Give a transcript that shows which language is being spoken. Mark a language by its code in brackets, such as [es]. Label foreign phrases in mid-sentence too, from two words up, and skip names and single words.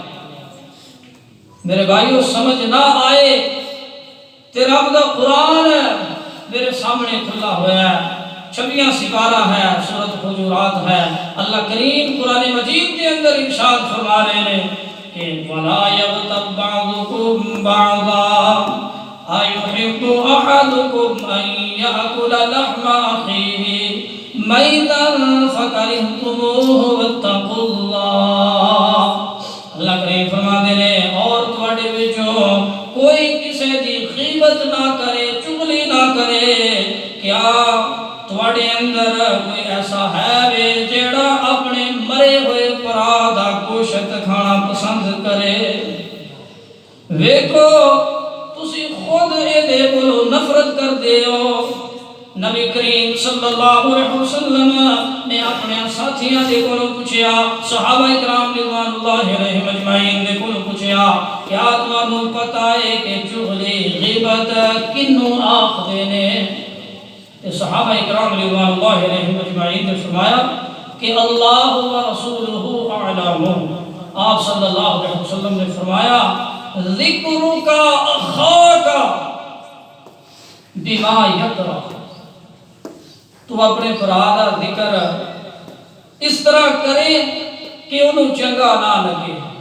[pa] میرے بھائیو سمجھ نہ آئے تے رب دا قرآن میرے سامنے کھلا ہوا ہے 26 سپارہ ہے، سورۃ حجرات ہے۔ [ur] اللہ کریم قرآن مجید کے اندر ارشاد فرما رہے ہیں کہ [ar] وَلَا يَغْتَبْ بَعْضُكُمْ بَعْضًا أَيُحِبُّ أَحَدُكُمْ أَن يَأْكُلَ لَحْمَ أَخِيهِ مَيْتًا فَكَرِهْتُمُوهُ وَاتَّقُوا اللَّهَ۔ [ur] اللہ کریم فرماتے ہیں [pa] اور تواڈے وچوں کوئی کسی دی غیبت نہ کرے، چغلی نہ کرے۔ کیا تواڈے اندر کوئی ایسا ہے وے جیڑا اپنے مرے ہوئے پرا دا گوشت کھانا پسند کرے؟ ویکھو تسی خود اے دے کولوں نفرت کر دیو۔ نبی کریم [ar] صلی اللہ علیہ وسلم [pa] نے اپنے ساتھیاں دے کولوں پوچھیا، صحابہ کرام [ar] رضوان اللہ علیہم اجمعین [pa] دے کولوں پوچھیا، کیا تانوں پتہ ہے کہ چغلی غیبت کنوں آکھدے نے؟ [ur] تے صحابہ کرام [ar] رضوان اللہ علیہم اجمعین [ur] نے فرمایا کہ [ar] اللہ و رسولہ اعلم۔ [pa] آپ [ar] صلی اللہ علیہ وسلم [pa] نے فرمایا [ar] ذکرک اخاک بما یکرہ، [pa] تو اپنے برا دا ذکر اس طرح کرے کہ انہوں چنگا نہ لگے۔